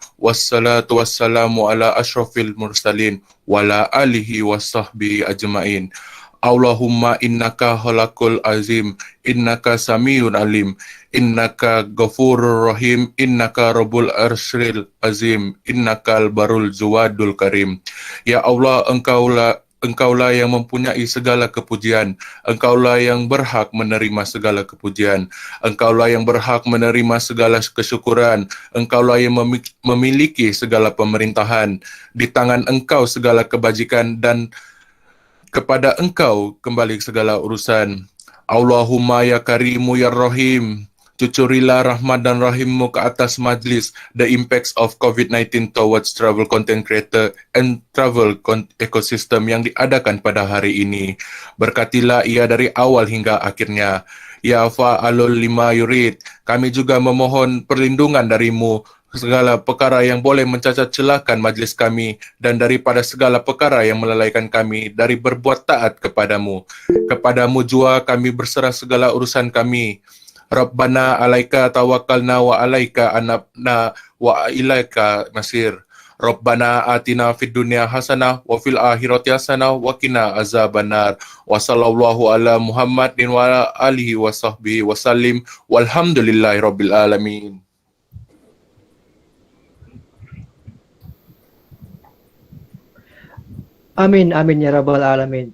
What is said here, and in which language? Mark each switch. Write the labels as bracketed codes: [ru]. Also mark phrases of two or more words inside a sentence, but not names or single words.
[ar] والصلاة والسلام على أشرف المرسلين وعلى آله وصحبه أجمعين. اللهم إنك خالق العظيم، إنك سميع عليم، إنك غفور رحيم، إنك رب العرش العظيم, إنك البر الجواد الكريم. يا الله, [ms] Engkaulah yang mempunyai segala kepujian, Engkaulah yang berhak menerima segala kepujian, Engkaulah yang berhak menerima segala kesyukuran, Engkaulah yang memiliki segala pemerintahan. Di tangan Engkau segala kebajikan dan kepada Engkau kembali segala urusan. [ar] اللهم يا كريم يا رحيم, [ms] cucurilah rahmat dan rahimmu ke atas majlis [en] the impacts of COVID-19 towards travel content creator and travel ecosystem [ms] yang diadakan pada hari ini. Berkatilah ia dari awal hingga akhirnya. [ar] يا فعالا لما يريد, [ms] kami juga memohon perlindungan darimu segala perkara yang boleh mencacat celakan majlis kami dan daripada segala perkara yang melalaikan kami dari berbuat taat kepadamu. Kepadamu jua kami berserah segala urusan kami. [ar] ربنا عليك توكلنا وعليك أنبنا وإليك المصير. ربنا آتنا في الدنيا حسنة وفي الآخرة حسنة وقنا عذاب النار. وصلى الله على محمد وعلى آله وصحبه وسلم. والحمد لله رب العالمين. آمين، آمين، يا رب العالمين.